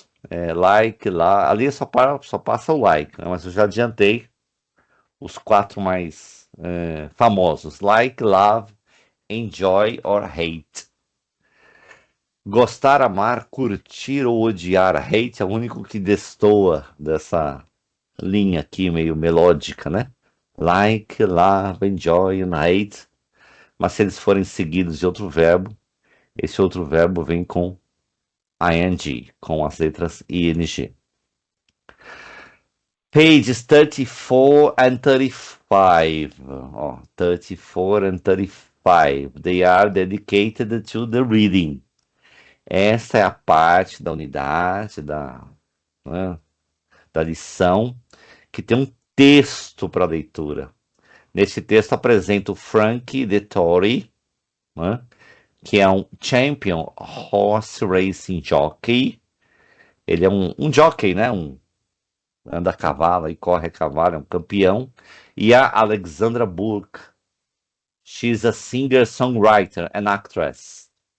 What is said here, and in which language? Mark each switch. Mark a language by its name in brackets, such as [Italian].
[Portuguese] É, like lá, ali só passa o like, né? Mas eu já adiantei os quatro mais famosos: [English] like, love, enjoy or hate. [Portuguese] Gostar, amar, curtir ou odiar. Hate é o único que destoa dessa linha aqui meio melódica, né? [English] Like, love, enjoy and hate. [Portuguese] Mas se eles forem seguidos de outro verbo, esse outro verbo vem com ing, com as letras ing. [English] Pages 34 and 35. Ó, 34 and 35. They are dedicated to the reading. [Portuguese] Essa é a parte da unidade, né, da lição, que tem um texto para leitura. Nesse texto apresenta o Frank Dettori, né, que é um champion horse racing jockey. Ele é um jockey, né? Anda a cavalo e corre a cavalo, é um campeão. E a Alexandra Burke. [English] She's a singer, songwriter and actress.